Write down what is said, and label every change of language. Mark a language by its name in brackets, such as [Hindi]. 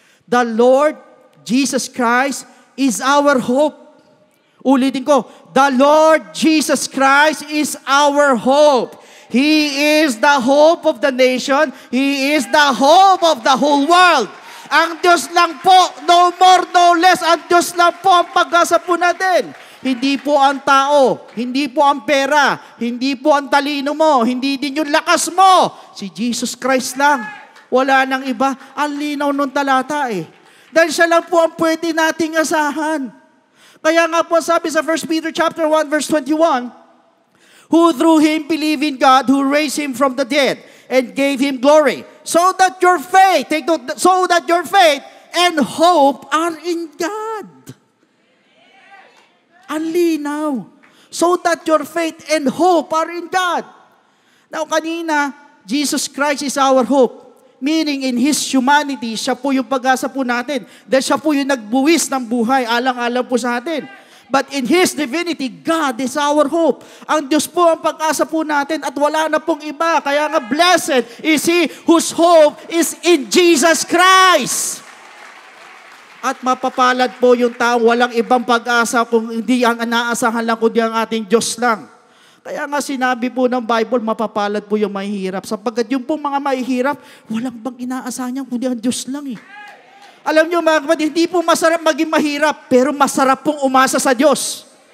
[English] The Lord Jesus Christ is our hope. [Filipino] Ulitin ko, [English] the Lord Jesus Christ is our hope. He is the hope of the nation. He is the hope of the whole world. [Filipino] Ang Diyos lang po, [English] no more, no less. [Filipino] Ang Diyos lang po ang pag-asa po natin. Hindi po ang tao, hindi po ang pera, hindi po ang talino mo, hindi din yung lakas mo. Si Jesus Christ lang. Wala nang iba. Ang linaw nung talata eh. Dahil siya lang po ang pwede nating asahan. Kaya nga po sabi sa [English] 1 Peter chapter 1 verse 21, who through him believe in God who raised him from the dead and gave him glory. So that your faith, so that your faith and hope are in God. [Filipino] Ang linaw. [English] So that your faith and hope are in God. Now kanina, Jesus Christ is our hope. Meaning in His humanity, [Filipino] siya po yung pag-asa po natin. Dahil siya po yung nagbuwis ng buhay, alang-alang po sa atin. [English] But in His divinity, God is our hope. [Filipino] Ang Diyos po ang pag-asa po natin at wala na pong iba. Kaya nga [English] blessed is He whose hope is in Jesus Christ. [Filipino] At mapapalad po yung taong walang ibang pag-asa kung hindi ang inaasahan lang kundi ang ating Diyos lang. Kaya nga sinabi po ng Bible, mapapalad po yung mahihirap. Sapagkat yung pong mga mahihirap, walang bang inaasahan niya kundi ang Diyos lang eh. Alam niyo mga kapatid, hindi po masarap maging mahirap, pero masarap pong umasa sa Diyos.